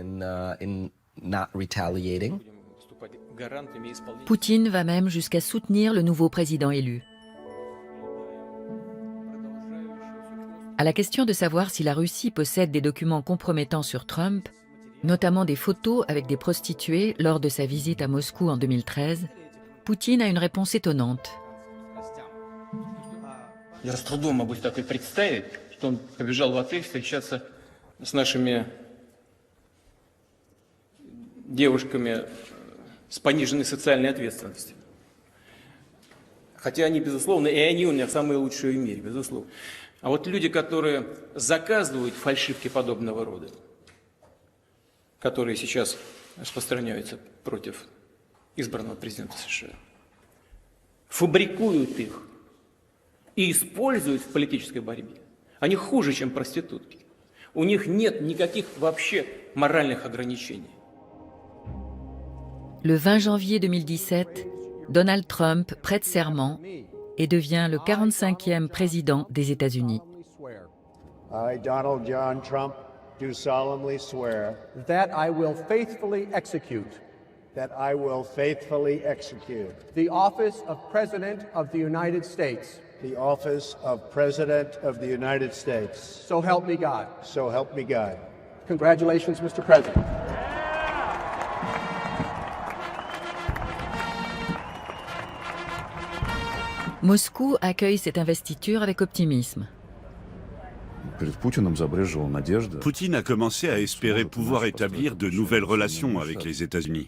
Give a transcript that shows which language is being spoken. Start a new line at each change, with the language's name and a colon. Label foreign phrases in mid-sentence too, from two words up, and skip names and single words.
French: Poutine va même jusqu'à soutenir le nouveau président élu. À la question de savoir si la Russie possède des documents compromettants sur Trump, notamment des photos avec des prostituées lors de sa visite à Moscou en 2013, Poutine a une réponse étonnante.
Russian: Я с трудом могу себе такое представить, что он побежал в отель встречаться с нашими девушками с пониженной социальной ответственностью. Хотя они, безусловно, и они у меня самые лучшие в мире, безусловно. А вот люди, которые заказывают фальшивки подобного рода, которые сейчас распространяются против избранного президента США, фабрикуют их и используют в политической борьбе. Они хуже, чем проститутки. У них нет никаких вообще моральных ограничений.
French: Le 20 janvier 2017, Donald Trump prête serment et devient le 45e président des États-Unis.
English: I, Donald John Trump, do solemnly swear that I will faithfully execute the office of President of the United States. The office of President of the United States. So help me God. So help me God. Congratulations, Mr. President.
French: Moscou accueille cette investiture avec optimisme. Poutine a commencé à espérer pouvoir établir de nouvelles relations avec les États-Unis.